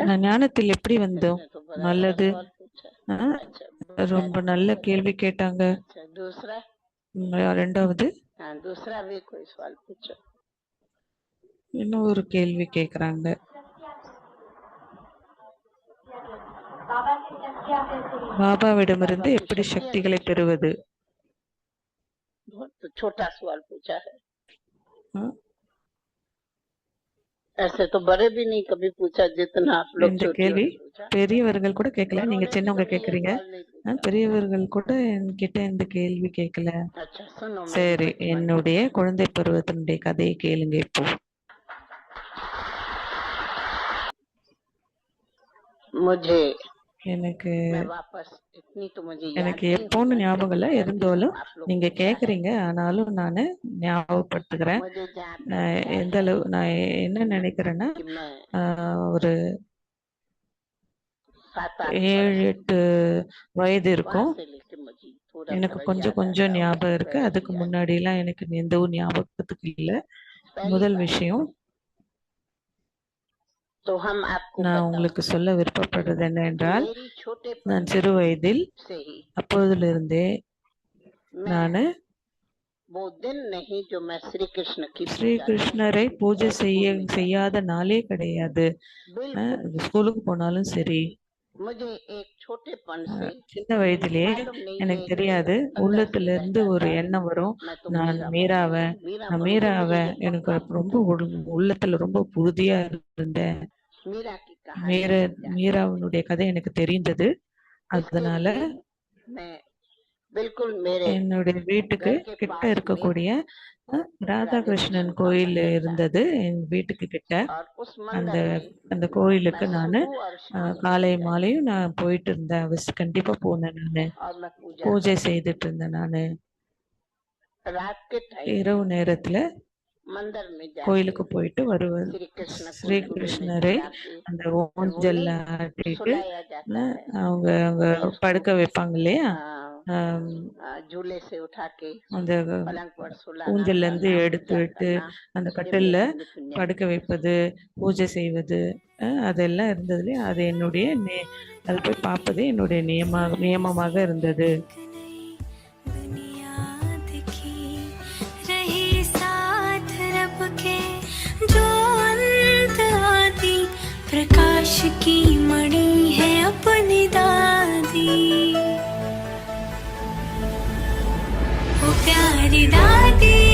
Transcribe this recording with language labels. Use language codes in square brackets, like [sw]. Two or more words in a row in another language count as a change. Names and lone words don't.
[ta] நான் ஞானத்தில் எப்படி வந்தோம்? [hi] तो बड़ा [ta] நல்லது. [hi] सवाल पूछा। ஆ, अच्छा, [ta] ரொம்ப நல்ல கேள்வி கேட்டாங்க. [hi] अच्छा, दूसरा, [ta] ரெண்டாவது [hi] हाँ, दूसरा भी कोई सवाल पूछो। [ta] இன்னும் ஒரு கேள்வி கேக்குறாங்க. பாபாவிடமிருந்து எப்படி சக்திகளை பெறுவது? [hi] बहुत तो छोटा सवाल पूछा है, ஆ, ऐसे तो बड़े भी नहीं कभी पूछा जितना आप लोग [ta] இந்த [hi] छोटे [ta] கேள்வி [hi] पूछा। [ta] பெரியவர்கள் கூட கேட்கல. [hi] बड़ों [ta] நீங்க [hi] ने भी [ta] சின்னவங்க [hi] कभी ये [ta] கேக்குறீங்க. [hi] सवाल नहीं पूछा। [ta] பெரியவர்கள் கூட என்கிட்ட இந்த கேள்வி கேட்கல. [hi] अच्छा, सुनो मेरी [ta] சரி, [hi] बचपन। [ta] என்னுடைய குழந்தை பருவத்தினுடைய கதையை கேளுங்க இப்போ. [hi] मुझे [ta] எனக்கு [hi] मैं वापस इतनी तो मुझे याद [ta] எனக்கு [hi] नहीं [ta] எப்போன்னு [hi] होगा, [ta] ஞாபகம் இல்ல. [hi] लेकिन [ta] இருந்தாலும் [hi] आप लोग [ta] நீங்க [hi] पूछा है। [ta] கேக்குறீங்க. ஆனாலும் நான் ஞாபகப்படுத்துகிறேன். [hi] मुझे जहाँ तक [ta] நான் [hi] याद [ta] எந்த [hi] है [ta] அளவு நான் என்ன நினைக்கிறேன்னா [hi] कि मैं [ta] ஒரு 7-8 7-8 வயது [hi] वहां [ta] இருக்கும். [hi] से लेके मुझे थोड़ा [ta] எனக்கு [hi] थोड़ा [ta] கொஞ்சம் [hi] याद [ta] கொஞ்சம் [hi] आता होगा, [ta] ஞாபகம் இருக்கு. [hi] पहले [ta] அதுக்கு [hi] भी याद [ta] முன்னாடி எல்லாம் எனக்கு எந்த ஒரு ஞாபகத்துக்கு இல்ல. [hi] पहली [ta] முதல் [hi] बात [ta] விஷயம் [hi] तो हम आपको [ta] நான் [hi] बताओ [ta] உங்களுக்கு சொல்ல விருப்பப்படுறது என்னவென்றால், [hi] मेरी छोटे [ta] நான் சிறு வயதில் [hi] से ही [ta] அப்போதிலிருந்தே [hi] मैं [ta] நான் [hi] वो दिन नहीं जो मैं श्री कृष्ण की [ta] ஸ்ரீ [hi] पूजा [ta] கிருஷ்ணரை பூஜை செய்யாத நாளே கிடையாது. [hi] बिल्कुल [ta] ஸ்கூலுக்கு போனாலும் சரி, [hi] मुझे एक छोटेपन से [ta] சின்ன வயதிலேயே [hi] मालूम नहीं [ta] எனக்கு [hi] ये [ta] தெரியாது. [hi] अंदर से [ta] உள்ளத்துல இருந்து [hi] रहता [ta] ஒரு [hi] था [ta] எண்ணம் வரும். [hi] मैं तो [ta] நான் [hi] मीरा [ta] மீராவன், [hi] बनूंगी, मीरा [ta] நான் [hi] बनूंगी, [ta] மீராவன். [hi] मुझे ये [ta] எனக்கு [hi] पक्का [ta] ரொம்ப உள்ளத்துல ரொம்ப உறுதியா இருந்தேன். [hi] मीरा की कहानी [ta] மீரா [hi] मिल जाती। [ta] மீராவினுடைய கதை எனக்கு தெரிந்தது. [hi] इसके [ta] அதனால [hi] लिए मैं बिल्कुल मेरे [ta] என்னுடைய வீட்டுக்கு [hi] घर के [ta] கிட்ட [hi] पास में [ta] இருக்கக்கூடிய ராதாகிருஷ்ணன் [hi] राधाकृष्ण का [ta] கோயில் [hi] मंदिर था [ta] இருந்தது. என் வீட்டுக்கு கிட்ட [hi] और उस [ta] அந்த [hi] मंदिर में [ta] அந்த கோயிலுக்கு [hi] मैं [ta] நான் [hi] सुबह और शाम [ta] காலை [hi] जाती [ta] மாலையும் நான் போயிட்டு இருந்தேன். கண்டிப்பா போனேன். நானு [hi] और मैं पूजा [ta] பூஜை செய்துட்டு இருந்தேன். நானு [hi] रात के टाइम [ta] இரவு நேரத்துல [hi] मंदिर में जाके [ta] கோயிலுக்கு போயிட்டு வருவேன். [hi] श्री कृष्ण को [ta] ஸ்ரீ [hi] झूले में [ta] கிருஷ்ணரை [hi] झुलाके [ta] அந்த [hi] फिर वो [ta] ஊஞ்சல்ல [hi] नहीं [ta] ஆட்டிட்டு [hi] सुलाया जाता है, [ta] அவங்க அவங்க [hi] फिर उसको [ta] படுக்க வைப்பாங்க இல்லையா? ஆம், [hi] झूले से उठा के [ta] அந்த [hi] पलंग पर सुलाना, [ta] ஊஞ்சல்ல இருந்து [hi] करना, [ta] எடுத்து [hi] पूजा [ta] விட்டு [hi] करना, [ta] அந்த [hi] ये [ta] கட்டில்ல [hi] मेरा नित्य नियम [ta] படுக்க [hi] था। [ta] வைப்பது, பூஜை செய்வது, அதெல்லாம் இருந்தது இல்லையா? அது என்னுடைய அது போய் பார்ப்பது என்னுடைய நியமமாக இருந்தது. [hi] प्रकाश की मणि है अपनी दादी, ओ प्यारी दादी,